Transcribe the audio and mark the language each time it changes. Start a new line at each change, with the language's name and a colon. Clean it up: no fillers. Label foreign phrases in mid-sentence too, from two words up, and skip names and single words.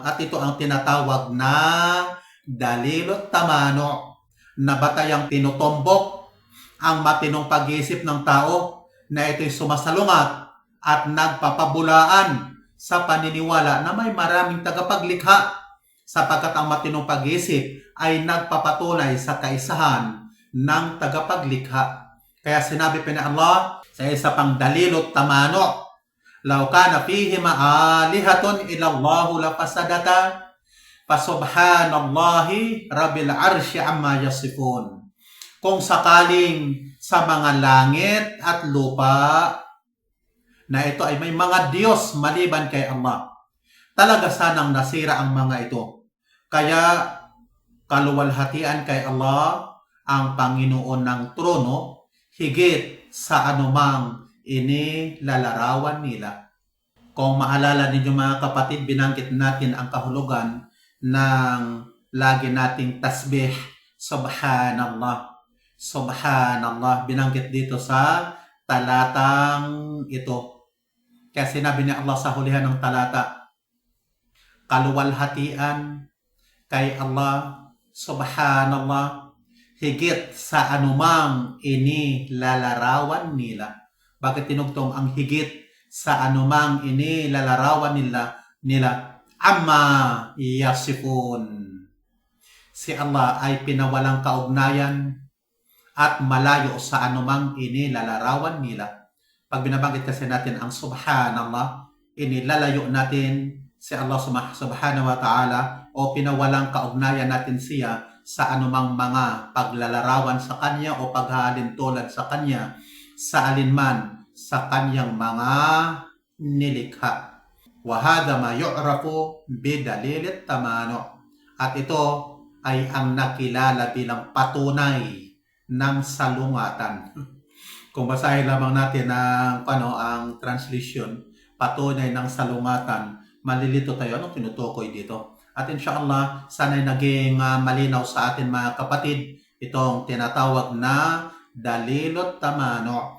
Filipino: At ito ang tinatawag na
Arabic: دليل التمانع,
Filipino: na batayang tinutumbok ang matinong pag-iisip ng tao na ito'y sumasalungat at nagpapabulaan sa paniniwala na may maraming tagapaglikha sapagkat ang matinong pag-iisip ay nagpapatunay sa kaisahan ng tagapaglikha. Kaya sinabi pa ni Allah sa isa pang
Arabic: دليل التمانع لو كان فيهما آلهة إلا الله لفسدتا فسبحان الله رب العرش عما يصفون."
Filipino: Kung sakaling sa mga langit at lupa na ito ay may mga Diyos maliban kay Allah, talaga sanang nasira ang mga ito. Kaya kaluwalhatian kay Allah ang Panginoon ng trono higit sa anumang inilalarawan nila. Kung maalala ninyo mga kapatid, binanggit natin ang kahulugan ng lagi nating tasbih, subhanallah. Subhanallah, binanggit dito sa talatang ito. Kaya sinabi ni Allah sa hulihan ng talata, kaluwalhatian kay Allah, subhanallah, higit sa anumang inilalarawan nila. Bakit tinugtong ang higit sa anumang inilalarawan nila?
Arabic: عما يصفون.
Filipino: Si Allah ay pinawalang kaugnayan at malayo sa anumang inilalarawan nila. Pag binabanggit kasi natin ang subhanallah, inilalayo natin si Allah
Arabic: سبحانه وتعالى
Filipino: o pinawalang kaugnayan natin siya sa anumang mga paglalarawan sa kanya o paghalintulad sa kanya sa alinman sa kanyang mga nilikha.
Arabic: وهذا ما يعرف بدليل التمانع.
Filipino: At ito ay ang nakilala bilang patunay ng salungatan. Kung basahin lamang natin ang translation, patunay ng salungatan, malilito tayo anong tinutukoy dito. At inshallah, sana'y naging malinaw sa atin mga kapatid itong tinatawag na
Arabic: دليل التمانع.